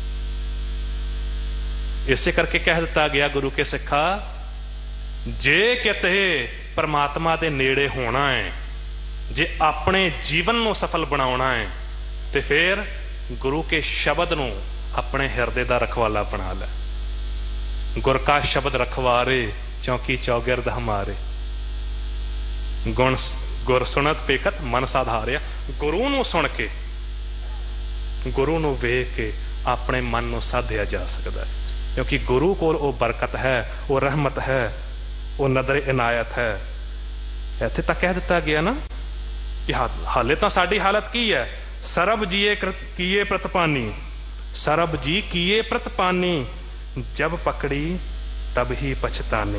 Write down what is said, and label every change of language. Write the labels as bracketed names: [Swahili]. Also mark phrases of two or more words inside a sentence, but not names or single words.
[Punjabi] ਇਸੇ ਕਰਕੇ ਕਹਿ ਦਿੱਤਾ ਗਿਆ ਗੁਰੂ ਕੇ ਸਿੱਖਾ, ਜੇ ਕਿਤੇ ਪਰਮਾਤਮਾ ਦੇ ਨੇੜੇ ਹੋਣਾ ਹੈ, ਜੇ ਅਪਣੇ ਜੀਵਨ ਨੂੰ ਸਫਲ ਬਣਾਉਣਾ ਹੈ, ਤੋ ਫਿਰ ਗੁਰੂ ਕੇ ਸ਼ਬਦ ਨੂੰ ਅਪਣੇ ਹਿਰਦੇ ਦਾ ਰਖਵਾਲਾ ਬਣਾ ਲੈ। ਗੁਰ ਕਾ ਸ਼ਬਦ ਰਖਵਾਰੇ ਚੌਕੀ ਚੌਗਿਰਦ ਹਮਾਰੇ, ਗੁਣ ਗੁਰ ਸੁਨਤ ਪੇਖਤ ਮਨ ਸਾਧਾਰਿਆ। ਗੁਰੂ ਨੂੰ ਸੁਣ ਕੇ, ਗੁਰੂ ਨੂੰ ਵੇਖ ਕੇ ਅਪਣੇ ਮਨ ਨੂੰ ਸਾਧਿਆ ਜਾ ਸਕਤਾ ਹੈ, ਕਿਉਂਕਿ ਗੁਰੂ ਕੋਲ ਵੋ ਬਰਕਤ ਹੈ, ਵੋ ਰਹਿਮਤ ਹੈ, ਵੋ ਨਦਰ ਇਨਾਇਤ ਹੈ। ਇੱਥੇ ਤਕ ਕਹਿ ਦਿੱਤਾ ਗਿਆ ਨਾ ਕਿ ਹਾਲੇ ਤੋ ਸਾਡੀ ਹਾਲਤ ਕੀ ਹੈ, ਸਰਬ ਜੀਏ ਕੀਏ ਪ੍ਰਤਪਾਨੀ, ਸਰਬ ਜੀ ਕੀਏ ਪ੍ਰਤਪਾਨੀ, ਜਬ ਪਕੜੀ ਤਬ ਹੀ ਪਛਤਾਨੀ।